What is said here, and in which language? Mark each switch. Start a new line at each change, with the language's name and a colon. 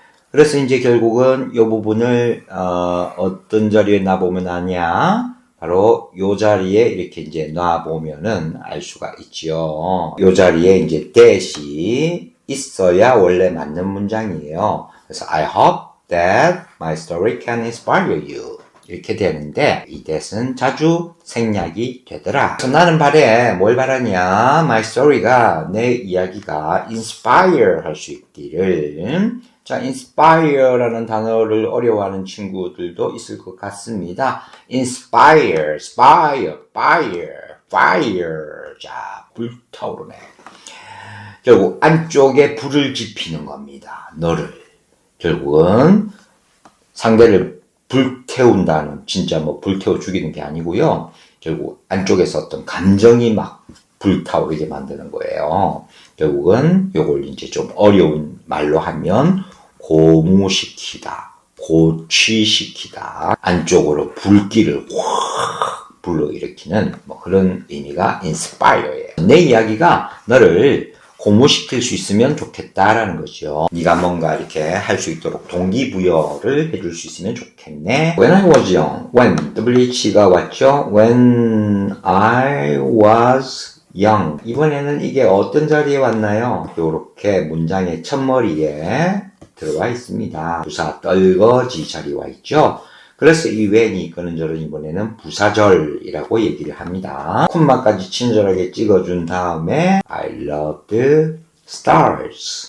Korean: 그래서 이제 결국은 이 부분을 어떤 자리에 놔보면 아냐? 바로 이 자리에 이렇게 이제 놔보면은 알 수가 있지요. 이 자리에 이제 that이 있어야 원래 맞는 문장이에요. 그래서
English: I hope that my story can inspire you.
Korean: 이렇게 되는데 이 that은 자주 생략이 되더라. 그래서 나는 바래 뭘 바라냐? My story가 내 이야기가 inspire 할 수 있기를. 자, inspire라는 단어를 어려워하는 친구들도 있을 것 같습니다. inspire, fire. 자, 불타오르네. 결국 안쪽에 불을 지피는 겁니다. 너를. 결국은 상대를 불태운다는, 진짜 뭐 불태워 죽이는 게 아니고요. 결국 안쪽에서 어떤 감정이 막 불타오르게 만드는 거예요. 결국은 요걸 이제 좀 어려운 말로 하면 고무시키다, 고취시키다, 안쪽으로 불길을 확 불러일으키는 뭐 그런 의미가 inspire예요. 내 이야기가 너를 고무시킬 수 있으면 좋겠다라는 거죠. 네가 뭔가 이렇게 할 수 있도록 동기부여를 해줄 수 있으면 좋겠네.
English: When I was young, when
Korean: WH가 왔죠.
English: When I was young.
Korean: 이번에는 이게 어떤 자리에 왔나요? 요렇게 문장의 첫머리에 들어와 있습니다. 부사 떨거지 자리에 와 있죠. 그래서 이 when이 이끄는 절은 이번에는 부사절이라고 얘기를 합니다. 콤마까지 친절하게 찍어준 다음에
English: I love the stars.